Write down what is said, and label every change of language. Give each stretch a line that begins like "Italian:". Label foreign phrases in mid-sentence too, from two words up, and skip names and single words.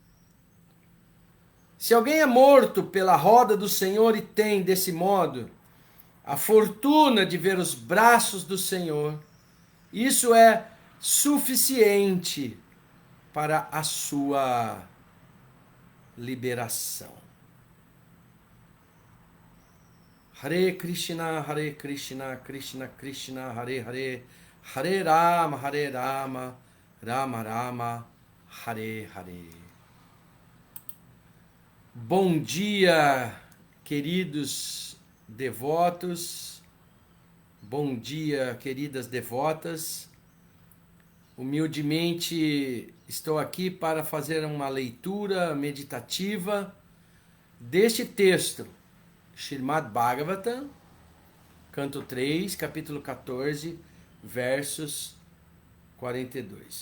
Portuguese: Se alguém é morto pela roda do Senhor e tem, desse modo, a fortuna de ver os braços do Senhor, isso é suficiente para a sua liberação.
Sanskrit: Hare Krishna, Krishna Krishna, Hare Hare, Hare Rama, Rama Rama, Hare Hare.
Portuguese: Bom dia, queridos devotos, bom dia, queridas devotas. Humildemente estou aqui para fazer uma leitura meditativa deste texto, Srimad Bhagavatam, canto 3, capítulo 14, versos 42.